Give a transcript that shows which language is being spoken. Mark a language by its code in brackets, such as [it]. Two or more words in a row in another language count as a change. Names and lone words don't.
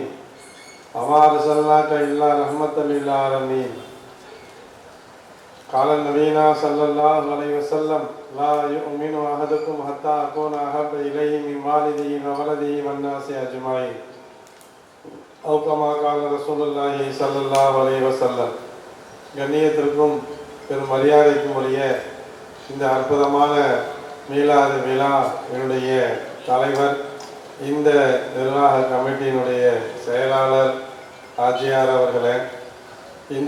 [ar] وما أرسلناك إلا رحمة للعالمين. قال نبينا صلى الله عليه وسلم: لا يؤمن أحدكم حتى أكون أحب إليه من والده وولده والناس أجمعين. أو كما قال رسول الله صلى الله عليه وسلم. [ta] கண்ணியத்திற்கும் பெரும் மரியாதைக்கும் உரிய இந்த அற்புதமான மீலாது விழா என்னுடைய தலைவர், இந்த நிர்வாக கமிட்டியினுடைய செயலாளர் ஆட்சியார் அவர்களே, இந்த